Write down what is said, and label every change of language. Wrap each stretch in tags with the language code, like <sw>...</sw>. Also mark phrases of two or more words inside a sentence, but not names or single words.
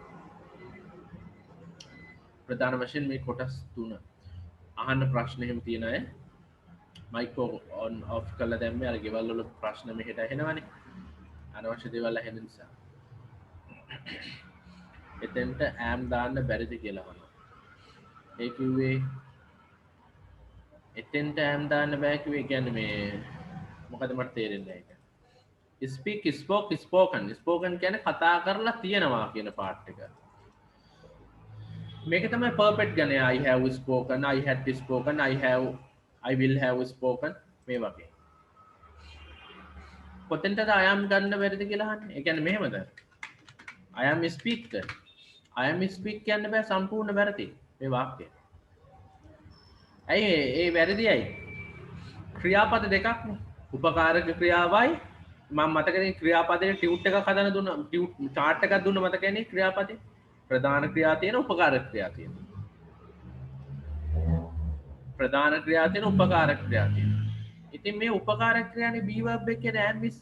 <si>ප්‍රධාන වශයෙන් මේ කොටස් තුන අහන්න ප්‍රශ්න එහෙම තියෙන අය</si> <en>mic on off</en> <si>කරලා දැම්මේ අර ගෙවල් වල ප්‍රශ්න මෙහෙට ඇහෙනවනේ අනවශ්‍ය දේවල් ඇහෙන නිසා එතෙන්ට am දාන්න බැරිද කියලා අහනවා ඒ කිව්වේ එතෙන්ට am දාන්න බෑ කිව්වේ කියන්නේ මේ මොකද මට තේරෙන්නේ නැහැ ඒක</si> <en>speak spoken</en> <si>කියන්නේ කතා කරලා තියෙනවා කියන පාර්ට් එක මේක තමයි perfect ගන්නේ</si> <en>I have spoken I had spoken I will have spoken</en> <si>මේ වගේ කොතෙන්ටද</si> <en>I am</en> <si>ගන්න බැරිද කියලා අහන්නේ ඒ කියන්නේ මෙහෙමද</si> <en>I am speak</en> <si>කියන්න බෑ සම්පූර්ණ වැරදි මේ වාක්‍යය ඇයි ඒ වැරදි ඇයි ක්‍රියාපද දෙකක් නේ උපකාරක ක්‍රියාවයි මම මතකනේ ක්‍රියාපදයේ ටියුට් එකක් හදන්න දුන්නා ටියුට් chart එකක් දුන්න මතකනේ ක්‍රියාපදේ ප්‍රධාන ක්‍රියා තියෙන උපකාරක ක්‍රියා තියෙන ප්‍රධාන ක්‍රියා තියෙන උපකාරක ක්‍රියා තියෙන ඉතින් මේ උපකාරක ක්‍රියානේ</si> <en>be verb</en> <si>එකේ am</si>